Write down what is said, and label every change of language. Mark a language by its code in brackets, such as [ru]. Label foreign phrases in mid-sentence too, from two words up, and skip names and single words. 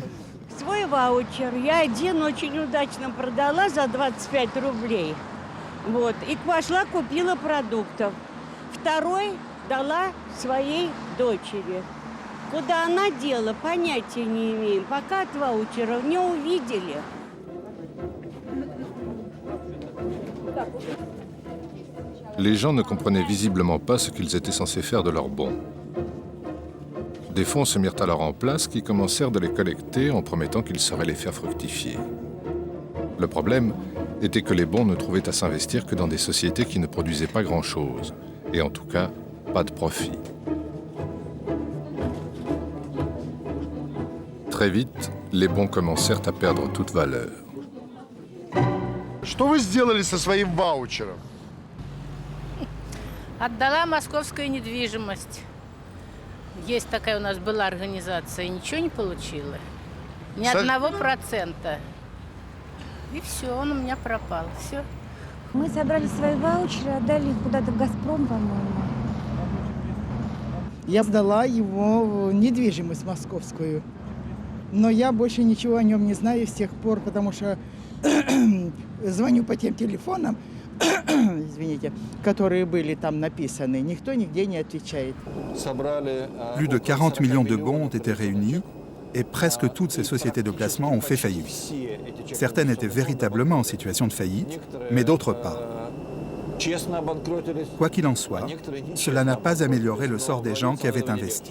[ru] Свой ваучер я один очень удачно продала за 25 рублей. Вот. И пошла, купила продуктов. Второй дала своей дочери. Куда она дела, понятия не имеем. Пока от ваучеров не увидели. [fr] Les gens ne comprenaient visiblement pas ce qu'ils étaient censés faire de leurs bons. Des fonds se mirent alors en place qui commencèrent de les collecter en promettant qu'ils sauraient les faire fructifier. Le problème était que les bons ne trouvaient à s'investir que dans des sociétés qui ne produisaient pas grand-chose, et en tout cas, pas de profit. Très vite, les bons commencèrent à perdre toute valeur. [ru] Что вы сделали со своим ваучером? Отдала московскую недвижимость. Есть такая у нас была организация, ничего не получила. Ни одного процента. И все, он у меня пропал. Все. Мы собрали свои ваучеры, отдали их куда-то в «Газпром», по-моему. Я сдала его в недвижимость московскую. Но я больше ничего о нем не знаю с тех пор, потому что звоню по тем телефонам, извините, которые были там написаны. Никто нигде не отвечает. [fr] Plus de 40 millions de bons ont été réunis et presque toutes ces sociétés de placement ont fait faillite. Certaines étaient véritablement en situation de faillite, mais d'autres pas. Quoi qu'il en soit, cela n'a pas amélioré le sort des gens qui avaient investi.